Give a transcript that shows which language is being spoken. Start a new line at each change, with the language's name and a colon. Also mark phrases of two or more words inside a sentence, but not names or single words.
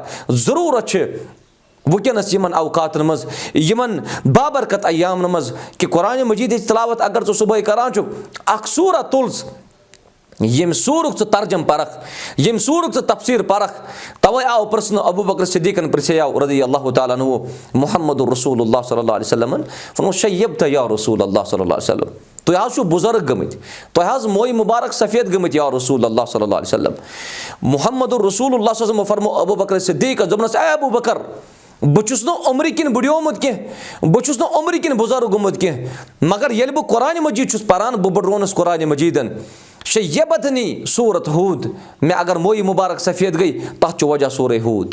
Kashmiri: ضروٗرت چھِ وٕنکیٚنس یِمن اوقاتن منٛز یِمن بابرکت ایامن منٛز کہِ قرآنہِ مجیٖدٕچ تلاوت اگر ژٕ صبحٲے کران چھُکھ اکھ سوٗرہ تُل ژٕ ییٚمہِ سوٗرُک ژٕ ترجم پرکھ ییٚمہِ سوٗرُک ژٕ تفسیٖر پرکھ. توے آو پرژھنہٕ ابوٗ بکر صدیٖقن پرژھیو
Arabic: رضی اللہ تعالیٰ عنہُ
Kashmiri: محمد رسول اللہ
Arabic: صلی اللہ علیہ وسلمن
Kashmiri: فرمووُکھ
Arabic: شیبتہ یا رسول اللہ صلی اللہ علیہ وسلم
Kashmiri: تُہۍ حظ چھِو بُزرگ گٔمٕتۍ تۄہہِ حظ مویہِ مُبارک سفید گٔمٕتۍ
Arabic: یا رسول اللہ صلی اللہ علیہ وسلم.
Kashmiri: محمد رسول اللہ
Arabic: صلی اللہ علیہ وسلم
Kashmiri: فرموو ابوٗ بکر صدیٖقس دوٚپنس اے ابوٗ بکر بہٕ چھُس نہٕ عُمرِ کِنۍ بُڈیومُت کینٛہہ بہٕ چھُس نہٕ عُمرِ کِنۍ بُزرگ گوٚمُت کینٛہہ مگر ییٚلہِ بہٕ قرآنہِ مجیٖد چھُس پران بہٕ بٔڈروونس قرآنہِ مجیٖدن شیبتنی سورت ہوٗد مےٚ اگر مویہِ مُبارک سفید گٔے تتھ چھُ وجہ سورہ ہوٗد.